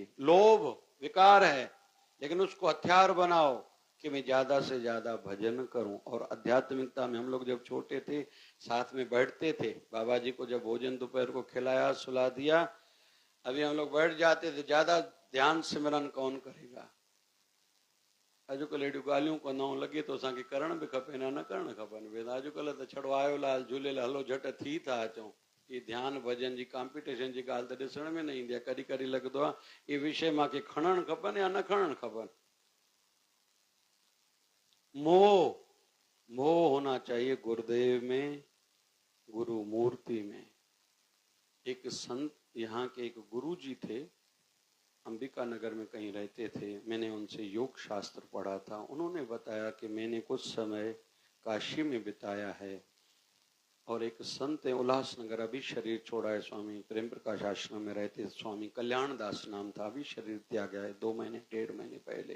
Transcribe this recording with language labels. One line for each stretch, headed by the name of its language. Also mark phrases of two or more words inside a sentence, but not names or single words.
Hindi: लोभ विकार है, लेकिन उसको हथियार बनाओ कि मैं ज्यादा से ज्यादा भजन करूं। और आध्यात्मिकता में हम लोग जब छोटे थे, साथ में बैठते थे। बाबा जी को जब भोजन दोपहर को खिलाया, सुला दिया, अभी हम लोग बैठ जाते थे। ज्यादा ध्यान सिमरन कौन करेगा?
Sindhi: अॼुकल्ह एॾियूं ॻाल्हियूं कंदाऊं, लॻे तो असांखे करण बि खपे न करणु खपनि। अॼुकल्ह त छड़ो आयो लाल झूलेलाल, हलो झट थी था अचूं। ये ध्यान भजन जी कॉम्पिटिशन जी ॻाल्हि त ॾिसण में न ईंदी आहे। कॾहिं कॾहिं लॻंदो आहे ये विषय मूंखे खणणु खपनि या न खणणु खपनि।
Hindi: मोह होना चाहिए गुरुदेव में, गुरु मूर्ति में। एक संत, यहाँ के एक गुरु जी थे, अंबिका नगर में कहीं रहते थे। मैंने उनसे योग शास्त्र पढ़ा था। उन्होंने बताया कि मैंने कुछ समय काशी में बिताया है, और एक संत है उल्लासनगर, अभी शरीर छोड़ा है, स्वामी प्रेम प्रकाश आश्रम में रहते, स्वामी कल्याण दास नाम था, अभी शरीर त्यागा है 2 महीने 1.5 महीने पहले।